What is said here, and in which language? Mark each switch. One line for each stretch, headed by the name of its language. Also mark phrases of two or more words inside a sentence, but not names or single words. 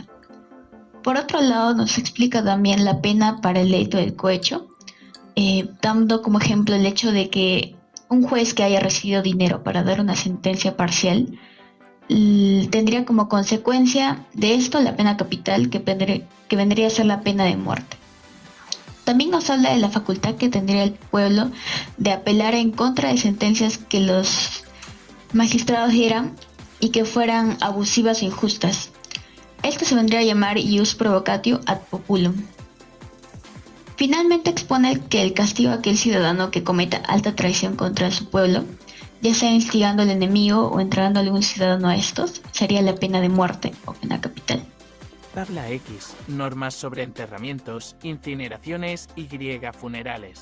Spanish: Por otro lado, nos explica también la pena para el delito del cohecho, dando como ejemplo el hecho de que un juez que haya recibido dinero para dar una sentencia parcial tendría como consecuencia de esto la pena capital que vendría a ser la pena de muerte. También nos habla de la facultad que tendría el pueblo de apelar en contra de sentencias que los magistrados dieran y que fueran abusivas e injustas. Esto se vendría a llamar
Latin: ius provocatio ad populum.
Spanish: Finalmente expone que el castigo a aquel ciudadano que cometa alta traición contra su pueblo, ya sea instigando al enemigo o entregando a algún ciudadano a estos, sería la pena de muerte o pena capital. Tabla X. Normas sobre enterramientos, incineraciones y funerales.